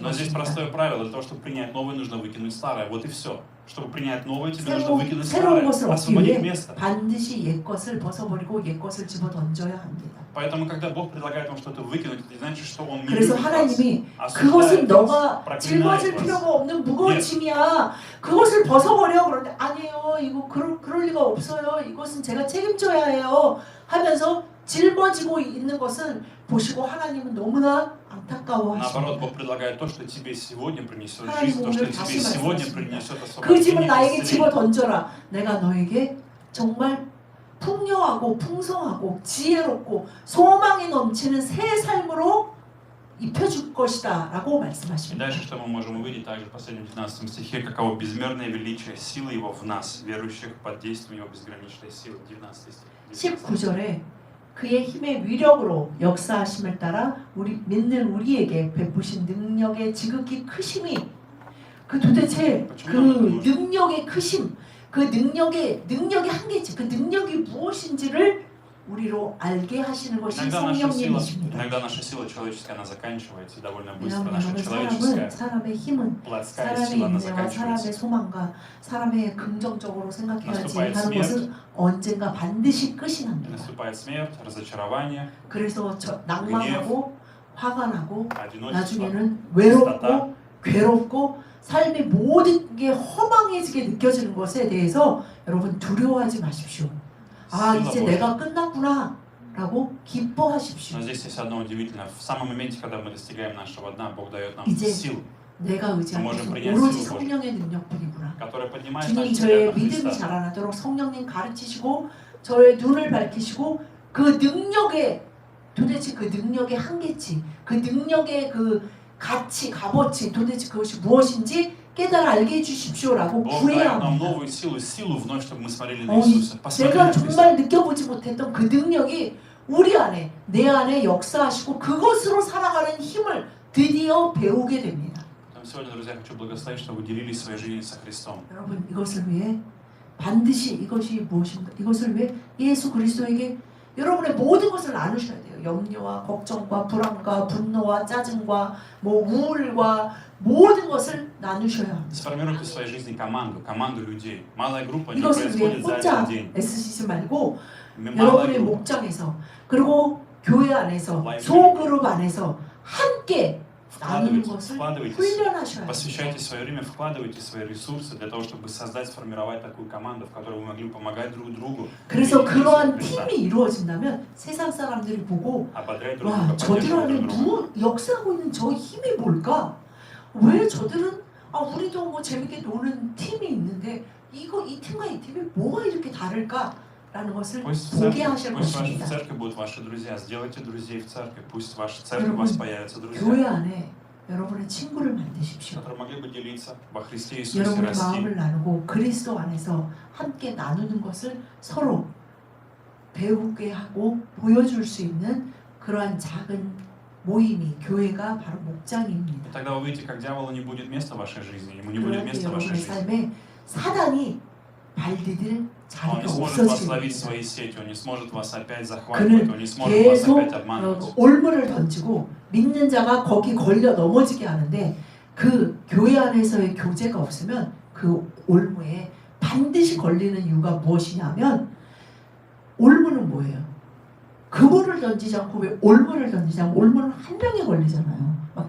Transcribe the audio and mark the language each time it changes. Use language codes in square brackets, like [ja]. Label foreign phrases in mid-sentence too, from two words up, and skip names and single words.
[ru] но здесь [ko] 것입니다. [ru] простое правило, для того, чтобы принять новое, нужно выкинуть старое. Вот и все. Чтобы принять новое, тебе нужно выкинуть [ko] 새로운 [ru] старое, [ko] 것을 얻기 [ru] освободить [ko] 위해 [ru] место. [ko] 반드시 옛 것을 벗어버리고 옛 것을 집어 던져야 합니다. [ru] Поэтому, когда Бог предлагает вам что-то выкинуть, это не значит, что Он не [ko] 그래서 [ru] любит вас, [ko] 하나님이 [ru] осуждает [ko] 그것은 [ru] вас, [ko] 너가 [ru] проклинает [ko] 짊어질 [ru] вас. [ko] 필요가 없는 무거운 예. 짐이야. 그것을 벗어버려. 그런데 아니에요. 이거 그럴 리가 없어요. 이것은 제가 책임져야 해요. 하면서 짊어지고 있는 것을 보시고 하나님은 너무나 [ru] Наоборот, [ko] 안타까워하십니다. [ru] Бог предлагает то, что тебе сегодня принесет [ko] 하나님 [ru] жизнь, то, что [ko] 오늘 [ru] тебе [ko] 다시 [ru] сегодня [ko] 말씀하십니다. [ru] принесет [ko] 그 짐을 [ru] освобождение, [ko] 나에게 집어 [ru] исцеление. [ko] 던져라. 내가 너에게 정말 풍요하고 풍성하고 지혜롭고 소망이 넘치는 새 삶으로 입혀줄 것이다 라고 [ru] И [ko] 말씀하십니다. [ru] дальше, что мы можем увидеть также в последнем 19 стихе, каково безмерное величие силы Его в нас, верующих под действием Его безграничной силы. 19 стих. [ko] 19절에 그의 힘의 위력으로 역사하심을 따라 우리 믿는 우리에게 베푸신 능력의 지극히 크심이 그 도대체 그 능력의 크심 그 능력의 한계치 그 능력이 무엇인지를 우리로 알게 하시는 것이 성령님이십니다. [ru] Иногда наша сила человеческая, она заканчивается, и довольно быстро [ko] 왜냐하면 [ru] наша [ko] 여러분 [ru] человеческая, [ko] 사람의 힘은 [ru] плотская [ko] 사람의 [ru] сила, она [ko] 인내와 사람의 [ru] заканчивается. [ko] 소망과 사람의 긍정적으로 생각해야지 [ru] наступает [ko] 하는 [ru] смерть. [ko] 것은 언젠가 반드시 끝이 [ru] И [ko] 납니다. [ru] наступает смерть, разочарование, [ko] 그래서 낭만하고 화가 나고 [ru] одиночество. [ko] 나중에는 외롭고 괴롭고 삶의 모든 게 허망해지게 느껴지는 것에 대해서 여러분 두려워하지 마십시오. 아 [ru] Сила [ko] 이제 [ru] Божья. [ko] 내가 끝났구나 라고 기뻐하십시오. [ru] Но здесь есть одно удивительное. В самом моменте, когда мы достигаем нашего дна, Бог дает нам [ko] 이제 [ru] силу, [ko] 내가 의지한 [ru] можем [ko] 것은 [ru] принять [ko] 오로지 [ru] силу [ko] 성령의 능력뿐이구나. [ru] которая поднимает [ko] 주님 [ru] наш [ko] 저의 [ru] взгляд на [ko] 믿음이 [ru] Христа. [ko] 자라나도록 성령님 가르치시고 저의 눈을 밝히시고 그 능력의 도대체 그 능력의 한계치 그 능력의 그 가치 값어치 도대체 그것이 무엇인지 깨달아 알게 해주십시오라고 [ru] Бог [ko] 구해야 [ru] дает нам [ko] 합니다. [ru] новую силу вновь, чтобы мы смотрели на 어, Иисуса, посмотрели [ko] 내가 [ru] на Христа. [ko] 정말 느껴보지 못했던 그 능력이 우리 안에 내 안에 역사하시고 그것으로 살아가는 힘을 드디어 배우게 됩니다. Поэтому сегодня, друзья, хочу благословить, чтобы вы делились своей жизнью со Христом. 여러분 이것을 위해 반드시 이것이 무엇인가 이것을 위해 예수 그리스도에게 여러분의 모든 것을 나누셔야 돼요. 염려와 걱정과 불안과 분노와 짜증과 뭐 우울과 모든 것을 나누셔야 합니다. [ru] Сформируйте в своей жизни команду людей. Малая группа не [ko] 이것을 위해 [ru] происходит за [ko] 혼자 [ru] один день. [ko] 애쓰시지 말고 [ru] Малая [ko] 여러분의 [ru] группа. [ko] 목장에서 그리고 교회 안에서 소그룹 안에서 함께 나누는 것을 [ru] Вкладывайтесь, [ko] 훈련하셔야 합니다. [ru] посвящайте свое время, вкладывайте свои ресурсы для того, чтобы создать, сформировать такую команду, в которой вы могли помогать друг другу, [ko] 그래서 [ru] видеть [ko] 그러한 [ru] Иисуса Христа, [ko] 팀이 이루어진다면 세상 사람들이 보고 [ru] ободрять друг [ko] 와 [ru] друга, [ko] 저들 안에 [ru] поддерживать друг друга. [ko] 역사하고 있는 저 힘이 뭘까? 왜 저들은 우리도 뭐 재밌게 노는 팀이 있는데 이 팀과 이 팀이 뭐가 이렇게 다를까? 라는 것을 [ru] Пусть в [ko] 보게 [ru] церкви, [ko] 하실 [ru] пусть в вашей [ko] 것입니다. [ru] церкви будут ваши друзья. Сделайте друзей в церкви. Пусть в вашей церкви у вас появятся [ko] 교회 [ru] друзья, [ko] 안에 여러분의 친구를 만드십시오. [ru] которые могли бы делиться во Христе Иисусе, [ko] 여러분의 [ru] расти. [ko] 마음을 나누고 그리스도 안에서 함께 나누는 것을 서로 배우게 하고 보여줄 수 있는 그러한 작은 모임이 교회가 바로 목장입니다. [ru] И тогда вы увидите, как дьяволу не будет места в вашей жизни, ему не будет [ko] 그럴 때 [ru] места в вашей [ko] 여러분의 [ru] жизни. [ko] 삶에 사단이 발디딜 [ru] Он [ko] 자리가 [ru] не сможет вас [ko] 없어지게 [ru] ловить в [ko] 됩니다. [ru] свои сети, он не сможет вас опять захватывать, он не сможет вас [ko] 계속 [ru] опять обманывать. [ko] 올무를 던지고 믿는 자가 거기 걸려 넘어지게 하는데 그 교회 안에서의 교제가 없으면 그 올무에 반드시 걸리는 이유가 무엇이냐면 올무는 뭐예요? 그물을 던지지 않고 왜 올무를 던지지 않고 올무는 한 명에 걸리잖아요.